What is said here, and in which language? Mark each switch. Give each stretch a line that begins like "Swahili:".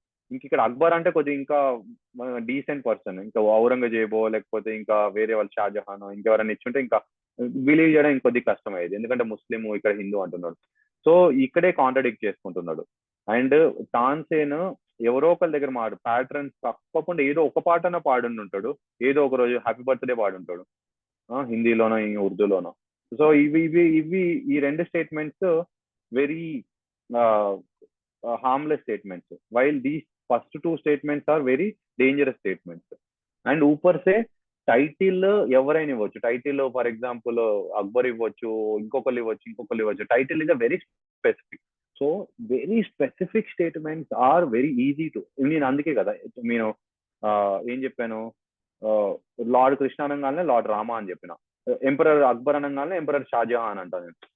Telugu: ఇంక ఇక్కడ అక్బర్ అంటే కొద్దిగా ఇంకా డీసెంట్ పర్సన్, ఇంకా ఔరంగజేబో లేకపోతే ఇంకా వేరే వాళ్ళు షాజహాన్ ఇంకెవరైనా ఇచ్చుంటే ఇంకా బిలీవ్ చేయడం ఇంకొద్ది కష్టం అయ్యేది, ఎందుకంటే ముస్లిం ఇక్కడ హిందూ అంటున్నాడు. సో ఇక్కడే కాంట్రడిక్ట్ చేసుకుంటున్నాడు. అండ్ తాన్సేన్ ఎవరో ఒకరి దగ్గర ప్యాటర్న్స్ తప్పకుండా ఏదో ఒక పాటన పాడుంటాడు, ఏదో ఒక రోజు హ్యాపీ బర్త్డే పాడుంటాడు, హిందీలోనో ఉర్దూలోనో. సో ఇవి ఇవి ఇవి ఈ రెండు
English: Statements very harmless statements, while these first two statements are very dangerous statements.
Telugu: And
Hindi: ऊपर से
Telugu: టైటిల్ ఎవరైనా ఇవ్వచ్చు. టైటిల్ ఫర్ ఎగ్జాంపుల్ అక్బర్ ఇవ్వచ్చు, ఇంకొకరు ఇవ్వచ్చు.
English: Title is a very specific. So very specific statements are very easy to,
Telugu: నేను అందుకే కదా నేను ఏం చెప్పాను, లార్డ్ కృష్ణ అనగానే లార్డ్ రామా అని చెప్పిన, ఎంపరర్ అక్బర్ అనగానే ఎంపరర్ షాజహాన్ అంటాను.